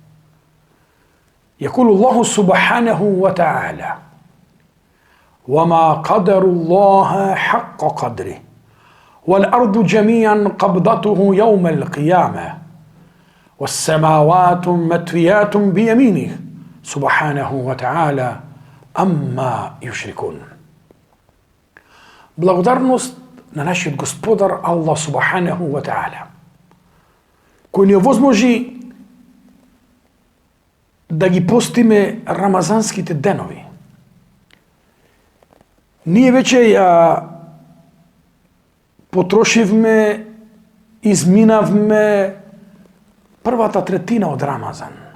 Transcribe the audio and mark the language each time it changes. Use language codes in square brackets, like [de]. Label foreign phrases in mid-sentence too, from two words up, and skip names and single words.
[ar] يقول الله سبحانه وتعالى: وما قدر الله حق قدره والأرض جميعا قبضته يوم القيامة والسماوات مطويات بيمينه سبحانه وتعالى أما يشركون. [mk] Благодарност на нашиот Господар Аллах [ar] سبحانه وتعالى, [mk] кој ни овозможи да ги постиме рамазанските денови. Ние веќе потрошивме, изминавме првата третина од Рамазан.